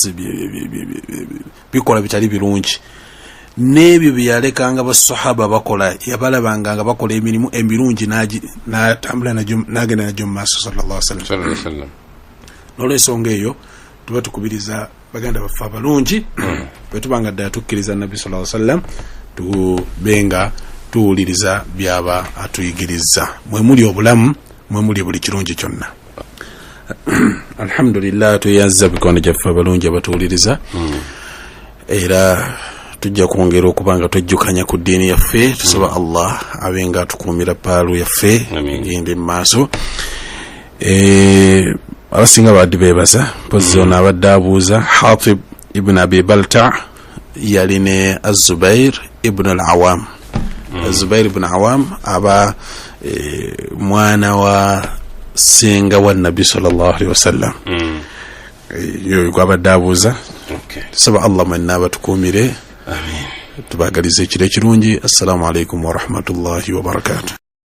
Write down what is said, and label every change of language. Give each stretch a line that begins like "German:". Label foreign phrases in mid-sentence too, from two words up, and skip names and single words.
Ganda: bikola bitali birungi n'ebyo bye yalekanga basahaba bakola yabalabanga nga bakola emirimu emirungi n'atambula n'agenda najyo mu maaso
Arabic: صلى الله عليه وسلم
Ganda: n'olw'ensonga eyo tuba tukubiriza baganda baffe abalungi bwe tubanga ddala tukkiriza nabbi
Arabic: صلى الله عليه وسلم
Ganda: tubenga tuwuliriza byaba atuyigiriza mwe muli obulamu mwe muli buli kirungi kyonna. Alhamdulillah tuyazza bikono gyaffe abalungi abatuwuliriza era tujja kwongera okubanga twejjukanya ku ddiini yaffe tusaba Allah abenga atukuumira paalu yaffe gende mu maaso. Abasinga badde beebaza mpozi ono abadde abuuza Hatib ibn Abi Balta yali ne Az-Zubair ibn al-Awam. Az-Zubair ibn Awam aba mwana wa senga wa Nabi
Arabic: صلى الله عليه وسلم.
Ganda: Yo gwabadde abuuza. Tusaba Allah mwenna abatukuumire. Amin. Tubagalize ekiro ekirungi.
Arabic: السلام عليكم ورحمة الله وبركاته.